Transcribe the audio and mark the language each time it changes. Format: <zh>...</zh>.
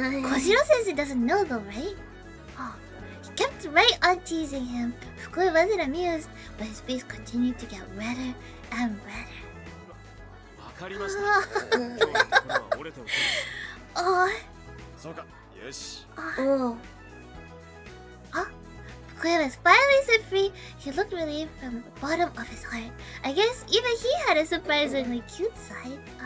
<en>Kojiro sensei doesn't know though, right? Oh, he kept right on teasing him. Fukuya wasn't amused, but his face continued to get redder and redder.</en> <ja>わかりました今日のところは折れておきます</ja> <en>Oh,</en> <ja>そうかよし</ja> <en>Oh Fukuya was finally set free. He looked relieved from the bottom of his heart. I guess even he had a surprisingly cute side.</en>